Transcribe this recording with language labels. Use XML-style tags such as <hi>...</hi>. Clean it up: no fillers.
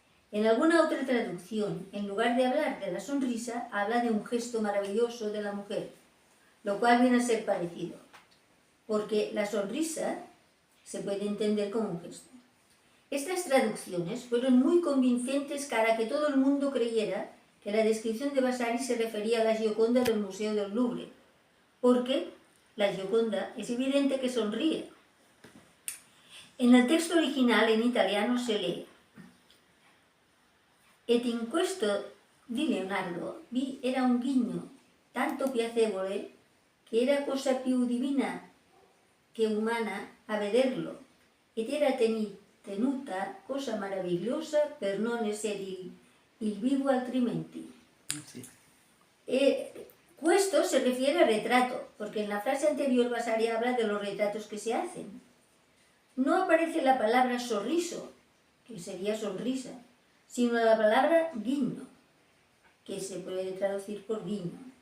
<es>En alguna otra traducción, en lugar de hablar de la sonrisa, habla de un gesto maravilloso de la mujer, lo cual viene a ser parecido, porque la sonrisa se puede entender como un gesto. Estas traducciones fueron muy convincentes para que todo el mundo creyera que la descripción de Vasari se refería a la Gioconda del Museo del Louvre, porque la Gioconda es evidente que sonríe. En el texto original en italiano se lee:</es> <it>Et in questo di Leonardo vi era un ghigno tanto piacevole che era cosa più divina che umana a vederlo, ed era tenuta cosa maravillosa per non essere il vivo altrimenti.</it> <es>Sí. Questo se refiere al retrato, porque en la frase anterior Vasari habla de los retratos que se hacen. No aparece la palabra sorriso, que sería sonrisa, sino la palabra guiño, que se puede traducir por guiño.</es>